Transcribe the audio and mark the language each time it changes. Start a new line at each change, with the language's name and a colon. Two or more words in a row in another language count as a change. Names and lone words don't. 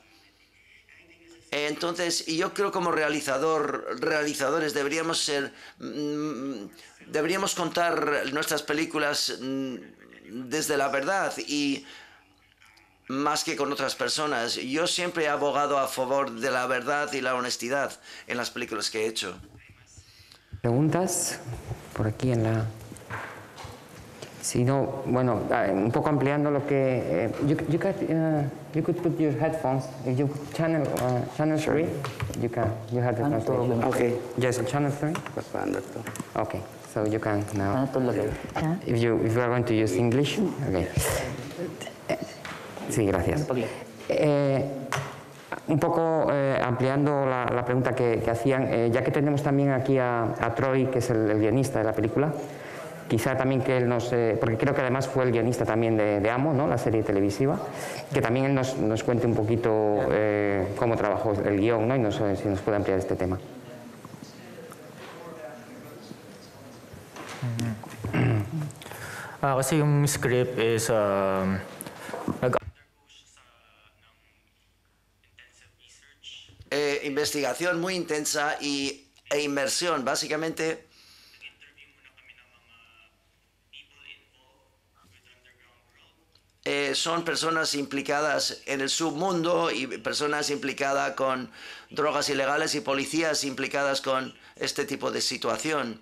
Spanish: Entonces, yo creo como realizadores deberíamos contar nuestras películas desde la verdad y más que con otras personas. Yo siempre he abogado a favor de la verdad y la honestidad en las películas que he hecho. ¿Preguntas? Por aquí en la... Si no, bueno, un poco ampliando lo que...
English: you could put your headphones, if you channel 3, you have the translation. Okay. Yes, channel 3. Okay, so you can now... If you are going to use English, okay.
Spanish: Sí, gracias. Un poco ampliando la pregunta que hacían, ya que tenemos también aquí a Troy, que es el guionista de la película, quizá también que él nos... porque creo que además fue el guionista también de Amo, ¿no?, la serie televisiva, que también él nos cuente un poquito cómo trabajó el guión, ¿no?, y si nos puede ampliar este tema.
Filipino: Kasi yung
English: script is
Spanish: investigación muy intensa e inmersión, básicamente. Son personas implicadas en el submundo y personas implicadas con drogas ilegales y policías implicadas con este tipo de situación.